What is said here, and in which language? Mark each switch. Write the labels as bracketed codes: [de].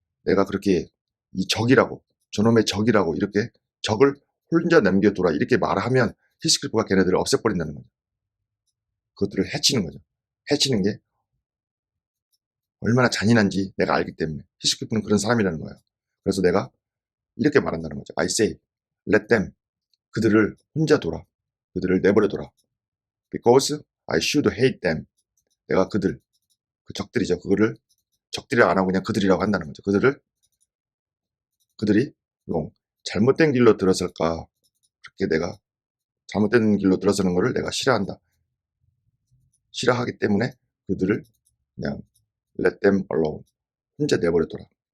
[ko] 내가 그렇게 이 적이라고, 저놈의 적이라고 이렇게 적을 혼자 남겨두라 이렇게 말하면 히스클리프가 걔네들을 없애버린다는 거죠. 그것들을 해치는 거죠. 해치는 게 얼마나 잔인한지 내가 알기 때문에. 히스클리프는 그런 사람이라는 거예요. 그래서 내가 이렇게 말한다는 거죠. [en] I say, let them. [ko] 그들을 혼자 둬라. 그들을 내버려둬라. [en] Because I should hate them. [ko] 내가 그 적들이죠. 그거를 적들이 안 하고 그냥 그들이라고 한다는 거죠. 그들이 잘못된 길로 들어설까. 그렇게 내가 잘못된 길로 들어서는 것을 내가 싫어한다. 싫어하기 때문에 그들을 그냥 [en] let them alone. [ko] 혼자 내버려둬라.